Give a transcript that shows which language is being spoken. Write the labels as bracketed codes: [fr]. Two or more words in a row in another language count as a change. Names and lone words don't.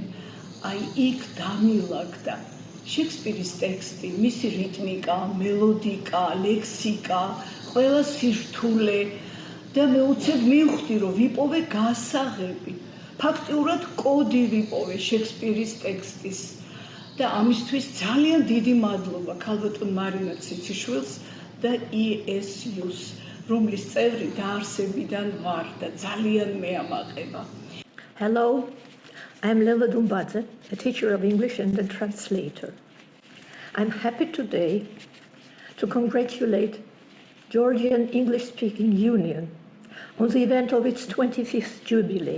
[ka] აი იქ დამილაგდა შექსპირის ტექსტი, მისი რიტმიკა, მელოდიკა, ლექსიკა, ყველა სირთულე და მე უცებ მივხვდი, რომ ვიპოვე გასაღები. ფაქტიურად კოდი ვიპოვე შექსპირის ტექსტის და ამისთვის ძალიან დიდი მადლობა ქალბატონ მარინა ციციშვილს და ESU-ს, რომლის წევრი დაარსებიდან ვარ და ძალიან მეამაყება. [en] Hello, I'm Leva Dumbadze, a teacher of English and a translator. I'm happy today to congratulate Georgian English-speaking Union on the event of its 25th jubilee.